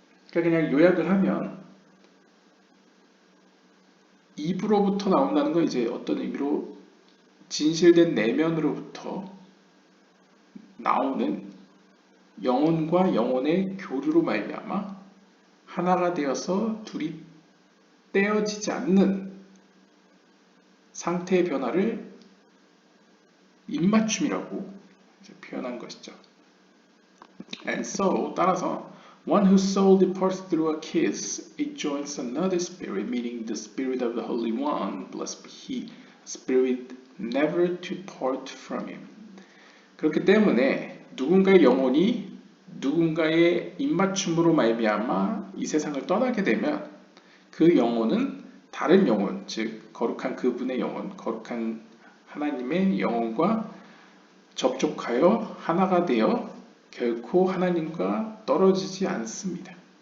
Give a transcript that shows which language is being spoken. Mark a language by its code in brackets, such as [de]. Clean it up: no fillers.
[ko] 그러니까 그냥 요약을 하면 입으로부터 나온다는 건 이제 어떤 의미로 진실된 내면으로부터 나오는 영혼과 영혼의 교류로 말미암아 하나가 되어서 둘이 떼어지지 않는 상태의 변화를 입맞춤이라고 표현한 것이죠. [en] And so, [ko] 따라서 [en] one whose soul departs through a kiss, it joins another spirit, meaning the spirit of the Holy One, blessed be He, spirit never to part from Him. [ko] 그렇기 때문에 누군가의 영혼이 누군가의 입맞춤으로 말미암아 이 세상을 떠나게 되면 그 영혼은 다른 영혼, 즉 거룩한 그분의 영혼, 거룩한 하나님의 영혼과 접촉하여 하나가 되어 결코 하나님과 떨어지지 않습니다.